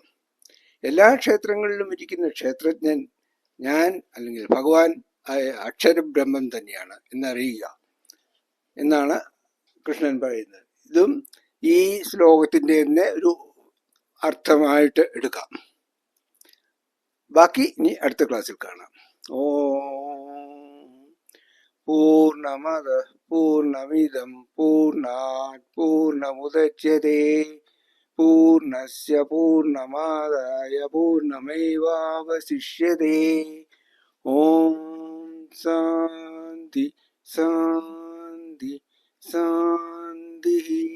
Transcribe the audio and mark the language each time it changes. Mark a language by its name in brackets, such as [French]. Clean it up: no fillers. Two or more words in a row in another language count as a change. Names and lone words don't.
[Malayalam] എല്ലാ ക്ഷേത്രങ്ങളിലും ഇരിക്കുന്ന ക്ഷേത്രജ്ഞൻ ഞാൻ അല്ലെങ്കിൽ ഭഗവാൻ അക്ഷരബ്രഹ്മം തന്നെയാണ് എന്നറിയുക എന്നാണ് കൃഷ്ണൻ പറയുന്നത്. ഇതും ഈ ശ്ലോകത്തിന്റെ തന്നെ ഒരു അർത്ഥമായിട്ട് എടുക്കാം. ബാക്കി ഇനി അടുത്ത ക്ലാസ്സിൽ കാണാം. [Sanskrit] ഓം പൂർണ്ണമദഃ പൂർണ്ണമിദം പൂർണ്ണാത് പൂർണ്ണമുദച്യതേ പൂർണ്ണസ്യ പൂർണ്ണമാദായ പൂർണ്ണമേവാവശിഷ്യതേ. ഓം ശാന്തി. शान्ति शान्ति शान्तिः।